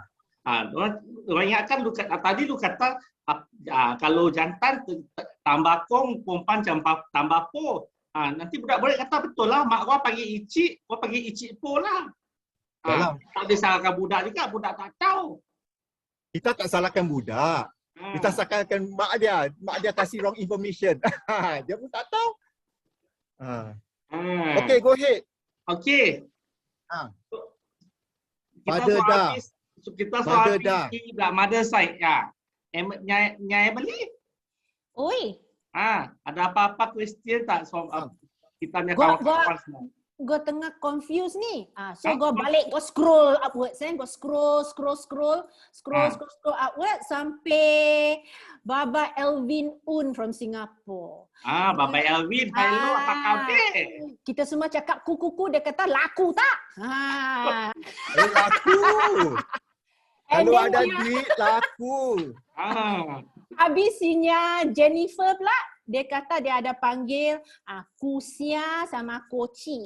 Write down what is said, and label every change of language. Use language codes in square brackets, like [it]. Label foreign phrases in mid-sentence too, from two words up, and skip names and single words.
[ms] Orang ingatkan tadi lu kata kalau jantan tambah kong, perempuan tambah po. Nanti budak-budak kata betul lah, mak gua panggil icik, gua panggil icik po lah. Tak boleh salahkan budak juga, budak tak tahu. Kita tak salahkan budak. Kita salahkan mak dia kasih [en] wrong information. [ms] Dia pun tak tahu. [en] Okay, go ahead. [ms] Okay. Mother dah. Kita soal [en] mother side [ms] ya. Nyai beli? Oi. Ada apa-apa question tak soal kita punya kawan-kawan semua? Gue tengah confused ni. So gue balik, gue [en] scroll upwards [ms] gue [en] scroll upwards [ms] sampai Baba Elvin Un from Singapore. Baba Elvin, hello, apa khabar? Kita semua cakap kuku, dia kata laku tak? Laku. Kalau ada duit, laku. Habisnya Jennifer pula, dia kata dia ada panggil kusia sama koci.